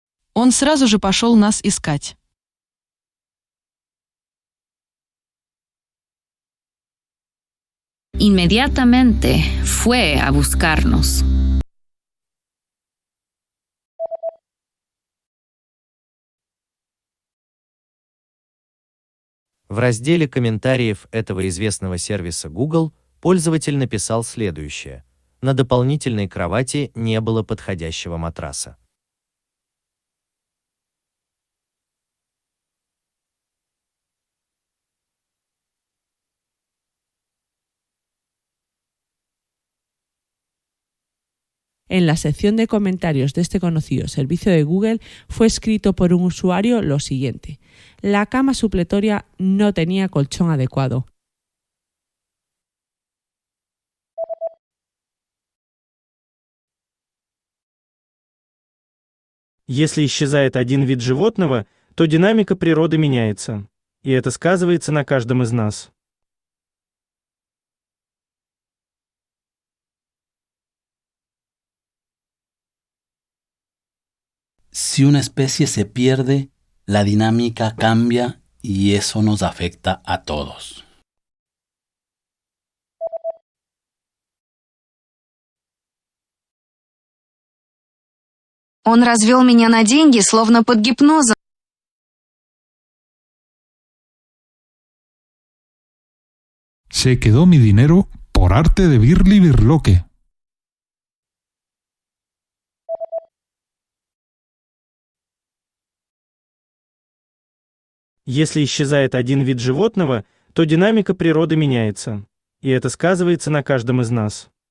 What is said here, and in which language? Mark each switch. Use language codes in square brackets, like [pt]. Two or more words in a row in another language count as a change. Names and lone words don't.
[ru] Он сразу же пошел нас искать. [es] Inmediatamente fue a buscarnos. [ru] В разделе комментариев этого известного сервиса Google пользователь написал следующее: на дополнительной кровати не было подходящего матраса. [es] En la sección de comentarios de este conocido servicio de Google fue escrito por un usuario lo siguiente: la cama supletoria no tenía colchón adecuado. [ru] Если исчезает один вид животного, то динамика природы меняется, и это сказывается на каждом из нас. [es] Si una especie se pierde, la dinámica cambia y eso nos afecta a todos. [ru] Он развел меня на деньги, словно под гипнозом. [es] Se quedó mi dinero por arte de Birli Birloque. [ru] Если исчезает один вид животного, то динамика природы меняется, и это сказывается на каждом из нас.